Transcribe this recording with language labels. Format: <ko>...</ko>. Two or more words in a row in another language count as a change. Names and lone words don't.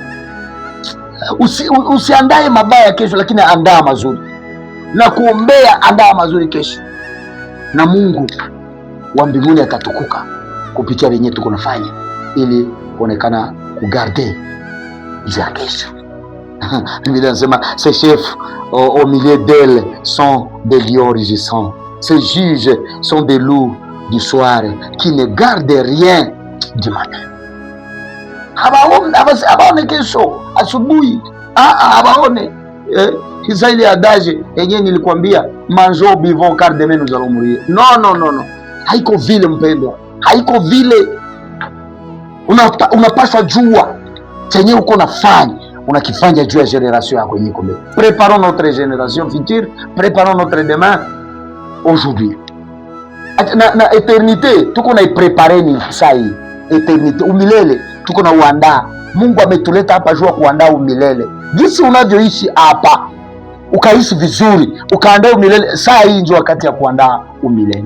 <sw>Usiandae mabaya kesho, lakini andaa mazuri. Na kuombea, andaa mazuri kesho. Na Mungu wa mbinguni atatukuka kupitia venye tuko nafanya ili kuonekana kugarde za kesho. Biblia inasema</sw> <fr>ces chefs au milieu d'elles sont des lions rugissants. Ces juges sont des loups du soir qui ne gardent rien du matin.</fr> <sw>Habaone kesho asubuhi. Habaone. Ile adage yenyewe nilikwambia,</sw> <fr>mangeons, buvons car demain nous allons mourir. No.</fr> <sw>Haiko vile mpendwa. Haiko vile. Unapaswa jua chenye uko nafanya, unakifanya juu ya generation yako yenyewe kombe.</sw> <fr>Préparons notre génération future, préparons notre demain aujourd'hui.</fr> <sw>Na eternité tuko na iprepare ni sai. Eternité, umilele tuko na uandaa. Mungu ametuleta hapa jua kuandaa umilele. Jinsi unavyoishi hapa, ukaishi vizuri, ukaandaa umilele, saa hii ndio wakati ya kuandaa umilele.</sw>